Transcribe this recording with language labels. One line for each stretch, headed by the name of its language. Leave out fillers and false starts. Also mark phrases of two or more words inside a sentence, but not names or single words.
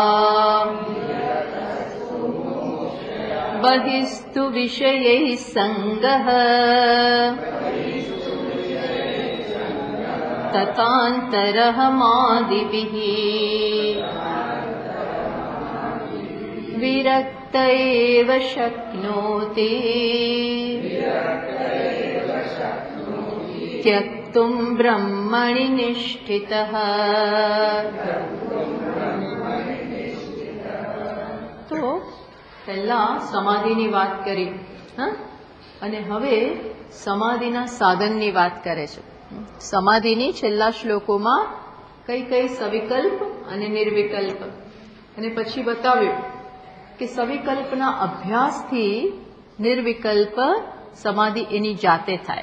Sanskrit: बहिस्तु विषयैः सङ्गः ततान्तरहमादिभिः विरक्त एव शक्नोति त्यक्तुं ब्रह्मणि निष्ठितः।
Gujarati: તો પહેલા સમાધિની વાત કરી અને હવે સમાધિના સાધનની વાત કરે છે. સમાધિની છેલ્લા શ્લોકોમાં કઈ કઈ સવિકલ્પ અને નિર્વિકલ્પ અને પછી બતાવ્યું કે સવિકલ્પના અભ્યાસથી નિર્વિકલ્પ સમાધિ એની જાતે થાય.